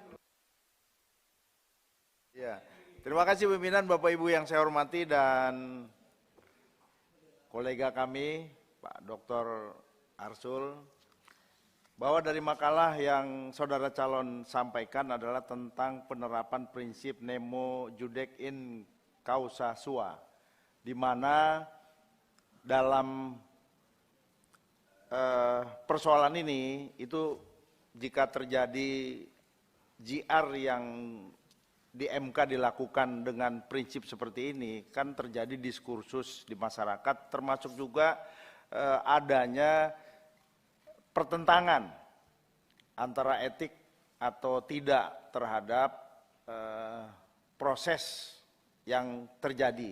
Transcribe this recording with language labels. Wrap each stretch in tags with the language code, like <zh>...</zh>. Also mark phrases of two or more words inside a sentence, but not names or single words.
<id>Ya, terima kasih pimpinan Bapak Ibu yang saya hormati dan kolega kami Pak Dr. Arsul, bahwa dari makalah yang saudara calon sampaikan adalah tentang penerapan prinsip</id> <la>nemo judec in causa sua,</la> <id>di mana dalam persoalan ini itu jika terjadi JR yang di MK dilakukan dengan prinsip seperti ini, kan terjadi diskursus di masyarakat, termasuk juga adanya pertentangan antara etik atau tidak terhadap proses yang terjadi.</id>